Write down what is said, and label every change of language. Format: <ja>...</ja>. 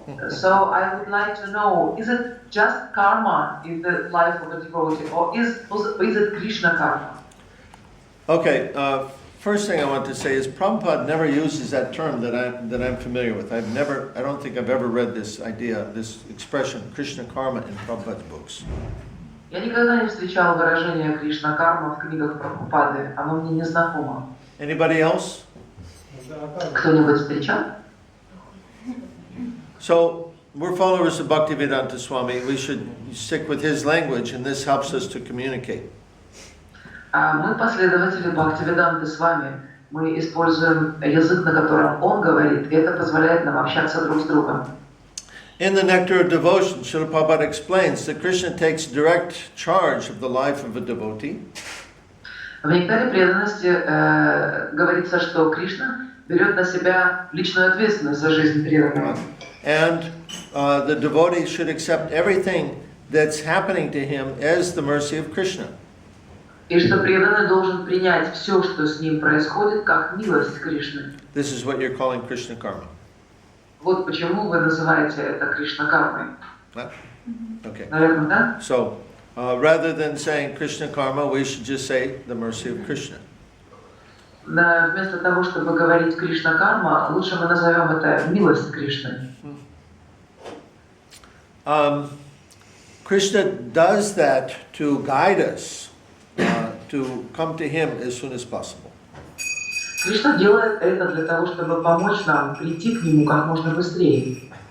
<en>So I would like to know, is it just karma in the life of a devotee, or is it Krishna karma? Okay, first thing I want to say is Prabhupada never uses that term that I'm familiar with. I don't think I've ever read this expression, Krishna karma, in Prabhupada's books.</en> <ru>Я никогда не встречал выражение Кришна карма в книгах Прабхупады, оно мне не знакомо.</ru> <en>Anybody else?</en> <ru>Кто-нибудь встречал?</ru> <en>So, we're followers of Bhaktivedanta Swami. We should stick with his language, and this helps us to communicate.</en> <ru>Мы последователи Бхактивиданты с вами. Мы используем язык, на котором он говорит, и это позволяет нам общаться друг с другом.</ru> <en>In the Nectar of Devotion, Srila Prabhupada explains that Krishna takes direct charge of the life of a devotee.</en> <ru>В нектаре преданности говорится, что Кришна берет на себя личную ответственность за жизнь преданного.</ru> <en>And the devotee should accept everything that's happening to him as the mercy of Krishna.</en> <ru>И что преданный должен принять все, что с ним происходит, как милость Кришны.</ru> <en>This is what you're calling Krishna karma.</en> <ru>Вот почему вы называете это Кришна кармой.</ru> <en>Okay.</en> <ru>Наверное, да?</ru> <en>So, rather than saying Krishna karma, we should just say the mercy of Krishna.</en> <ru>Да, вместо того, чтобы говорить Кришна карма, лучше мы назовем это милость Кришны.</ru> <en>Krishna does that to guide us to come to Him as soon as possible.</en> <ru>Кришна делает это для того, чтобы помочь нам прийти к Нему как можно быстрее.</ru>